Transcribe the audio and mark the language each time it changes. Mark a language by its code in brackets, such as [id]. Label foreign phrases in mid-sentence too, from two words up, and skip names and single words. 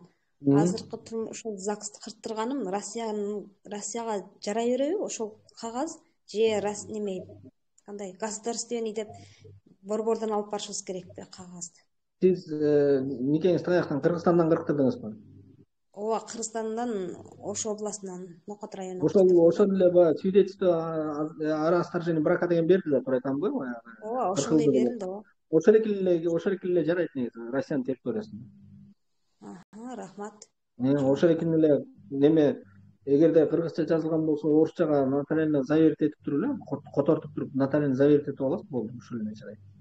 [ky] Азыркы ошол ЗАГСты кырттырганым Россияга жарай береби ошол кагаз же неме кандай государственный деп борбордон алып барышыбыз керекпи кагазды? Сиз никеңизди каяктан, Кыргызстандан кырктырдыңызбы? Ооба, Кыргызстандан, Ош областынан, Нокот районунан. Ошол эле баягы [ru] свидетельство о расторжении брака [ky] деген берди да, туура айтамбы? Ооба, ошондой берилди, ооба. Ошол эки эле жарайт негизи Россиянын территориясында. Рахмат. Ошол эки эле неме эгерде кыргызча жазылган болсо орусчага [ru] нотариально заверить [ky] этип туруп эле, котортуп туруп [ru] нотариально заверить [ky] этип аласыз, болду, ошол эле жарайт.